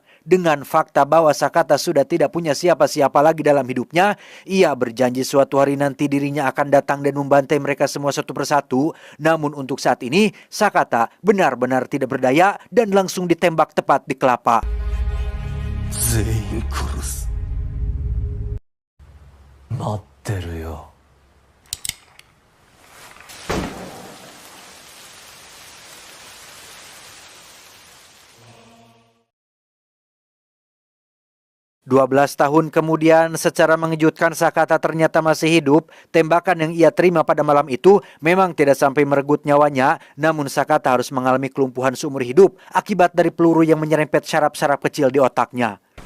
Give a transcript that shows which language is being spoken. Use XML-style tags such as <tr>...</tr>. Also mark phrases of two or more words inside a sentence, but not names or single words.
<id>Dengan fakta bahwa Sakata sudah tidak punya siapa-siapa lagi dalam hidupnya, ia berjanji suatu hari nanti dirinya akan datang dan membantai mereka semua satu persatu. Namun untuk saat ini, Sakata benar-benar tidak berdaya dan langsung ditembak tepat di kelapa.</id> <ja>全員殺す。待ってるよ。</ja> <id>Tahun kemudian, secara mengejutkan Sakata ternyata masih hidup. Tembakan yang ia terima pada malam itu memang tidak sampai merenggut nyawanya, namun Sakata harus mengalami kelumpuhan seumur hidup akibat dari peluru yang menyerempet saraf-saraf kecil di otaknya.</id>